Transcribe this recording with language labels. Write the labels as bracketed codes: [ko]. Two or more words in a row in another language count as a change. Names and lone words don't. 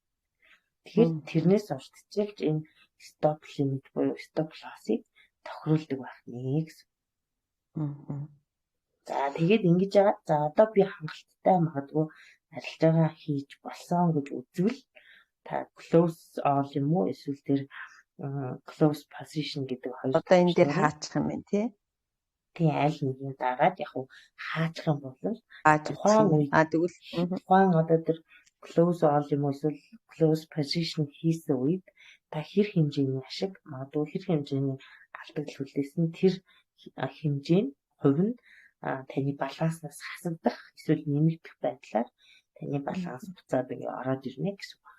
[mn] Тэгэхээр тэрнээс урьдчилж энэ [en] stop limit [mn] буюу [en] stop loss- [mn] ыг тохируулдаг байх нэ гэсэн. За тэгээд ингэж байгаа. За одоо би хангалттай магадгүй арилжаагаа хийж болсон гэж үзвэл та [en] close all [mn] юм уу эсвэл тэр [en] close position [mn] гэдэг хоёр одоо энэ дээр хаачих юм байна тий. Тийм аль нэгний дараад яг хаачих юм бол тухайн одоо тэр [en] close all [mn] юм уу эсвэл [en] close position [mn] хийсэн үед та хэр хэмжээний ашиг магадгүй хэр хэмжээний алдагдал хүлээсэн тэр хэмжээ нь хувь нь таны баланснаас хасагдах эсвэл нэмэгдэх байдлаар таны баланс буцаад ингээ ороод ирнэ гэсэн үг.